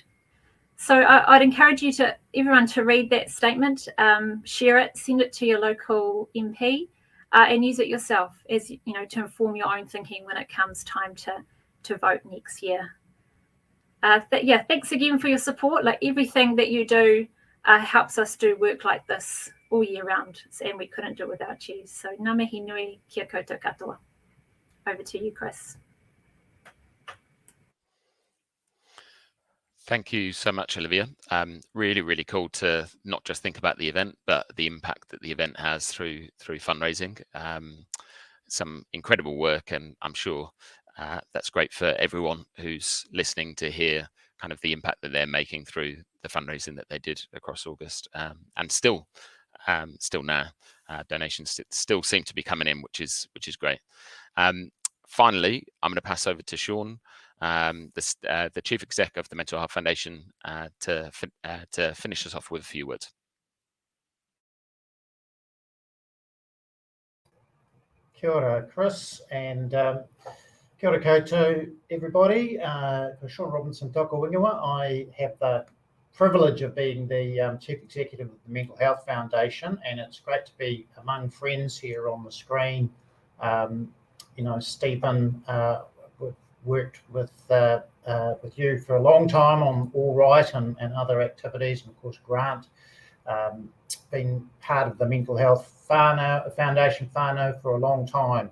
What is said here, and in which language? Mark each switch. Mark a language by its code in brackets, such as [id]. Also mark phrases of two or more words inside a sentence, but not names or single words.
[en] So I'd encourage everyone to read that statement, share it, send it to your local MP, and use it yourself as to inform your own thinking when it comes time to vote next year. Thanks again for your support. Like, everything that you do helps us do work like this all year round, and we couldn't do it without you. [mi] So ngā mihi nui, kia koutou katoa. [en] Over to you, Chris. Thank you so much, Olivia. Really, really cool to not just think about the event, but the impact that the event has through fundraising. Some incredible work, and I'm sure that's great for everyone who's listening to hear kind of the impact that they're making through the fundraising that they did across August, and still now donations still seem to be coming in, which is great. Finally, I'm going to pass over to Sean, the Chief Exec of the Mental Health Foundation, to finish us off with a few words. [mi] Kia ora, Chris, and kia ora koutou, [en] everybody. For Sean Robinson Toko Wingawa, I have the privilege of being the Chief Executive of the Mental Health Foundation, and it's great to be among friends here on the screen. Stephen, we've worked with you for a long time on All Right and other activities, and of course Grant, been part of the Mental Health Foundation whānau for a long time.